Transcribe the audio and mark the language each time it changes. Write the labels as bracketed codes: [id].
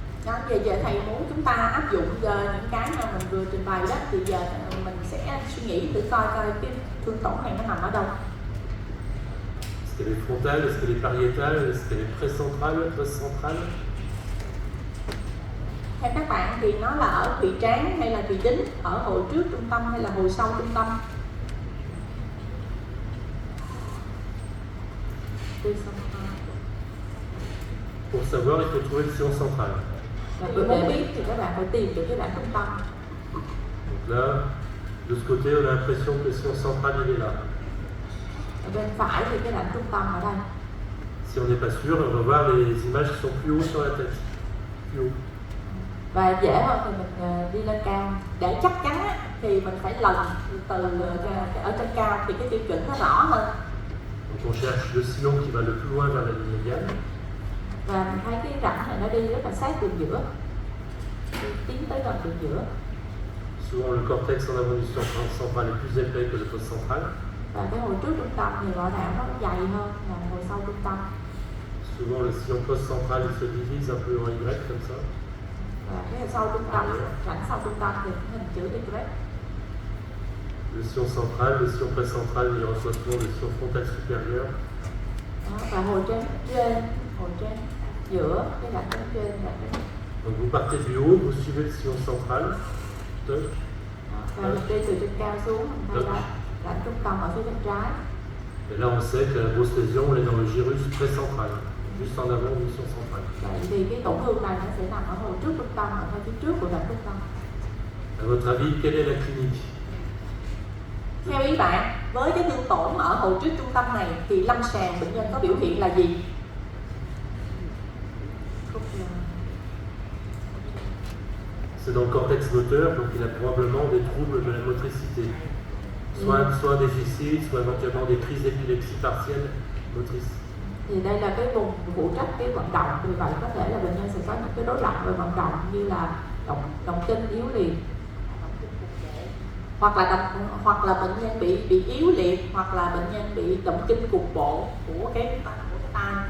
[vi] Đó, giờ thầy muốn chúng ta áp dụng những cái mà mình vừa trình bày đó, thì giờ mình sẽ suy nghĩ thử coi cái thương tổn này nó nằm ở đâu. [fr] Est-ce qu'elle est frontale? Est-ce qu'elle est pariétale? Est-ce qu'elle est précentrale, postcentrale? [vi] Theo các bạn thì nó là ở thùy trán hay là thùy đính, ở hồi trước trung tâm hay là hồi sau trung tâm? [fr] Pour savoir, il faut trouver le sillon central. [vi] Và để biết thì các bạn phải tìm được cái rãnh trung tâm. [fr] Donc là, de ce côté, on a l'impression que le sillon central il est là. [vi] Ở bên phải thì cái rãnh trung tâm ở đây. [fr] Si on n'est pas sûr, on va voir les images qui sont plus haut sur la tête. Plus haut. [vi] Và dễ hơn thì mình đi lên cao. Để chắc chắn á, thì mình phải lần từ ở trên cao thì cái tiêu chuẩn nó rõ hơn. [fr] Donc on cherche le sillon qui va le plus loin vers la ligne médiane. [vi] Và mình thấy cái rãnh này nó đi rất là sát đường giữa, đi tiến tới gần đường giữa. [fr] Souvent le cortex en avant du sillon central est plus épais que le postcentral. [vi] Và cái hồi trước trung tâm thì rõ ràng nó dày hơn là hồi sau trung tâm. [fr] Souvent le sillon postcentral il se divise un peu en Y comme ça. [vi] Và cái sau trung tâm, rãnh sau trung tâm thì hình chữ Y. [fr] Le sillon central, le sillon précentral, il reçoit souvent le sillon frontal supérieur. [vi] Đó, và hồi trên giữa cái rãnh trên rãnh. [fr] Donc vous partez du haut, vous suivez le sillon central. Toc. [vi] Và mình đi từ trên cao xuống, mình thấy là rãnh trung tâm ở phía bên trái. [fr] Et là on sait que la grosse lésion elle est dans le gyrus précentral, juste en avant du sillon central. [vi] Vậy thì cái tổn thương này nó sẽ nằm ở hồi trước trung tâm, ở phía trước của rãnh trung tâm. [fr] À votre avis, quelle est la clinique? [vi] Theo ý bạn, với cái thương tổn ở hồi trước trung tâm này thì lâm sàng bệnh nhân có biểu hiện là gì? [fr] c'est dans le cortex moteur, donc il a probablement des troubles de la motricité. Soit un déficit, soit éventuellement des crises d'épilepsie partielle motrice. [vi] Thì đây là cái vùng phụ trách cái vận động, vì vậy có thể là bệnh nhân sẽ có những cái rối loạn về vận động như là động kinh yếu liệt, hoặc là bệnh nhân bị yếu liệt, hoặc là bệnh nhân bị động kinh cục bộ của cái tai.